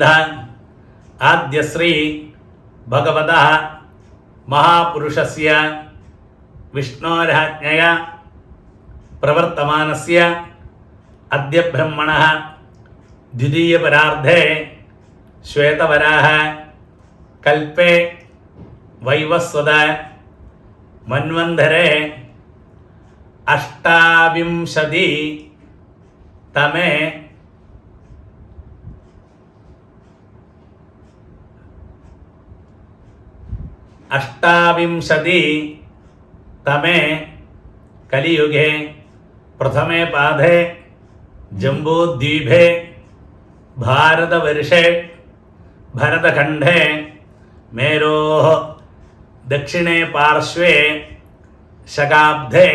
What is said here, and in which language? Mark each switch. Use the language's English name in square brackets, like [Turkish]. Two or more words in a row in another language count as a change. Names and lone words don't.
[Sanskrit] ആദ്യശ്രീ ഭഗവതഃ മഹാപുരുഷസ്യ വിഷ്ണോരാജ്ഞയാ പ്രവർത്തമാനസ്യ അദ്യ ബ്രഹ്മണഃ ദ്വിതീയപരാർദ്ധേ ശ്വേതവരാഹ കൽപ്പേ വൈവസ്വത मन्वन्धरे अष्टाविंशति तमे कलियुगे प्रथमे पादे जम्बूद्वीपे भारतवर्षे भरतखण्डे मेरोः दक्षिणे पार्श्वे शकाब्दे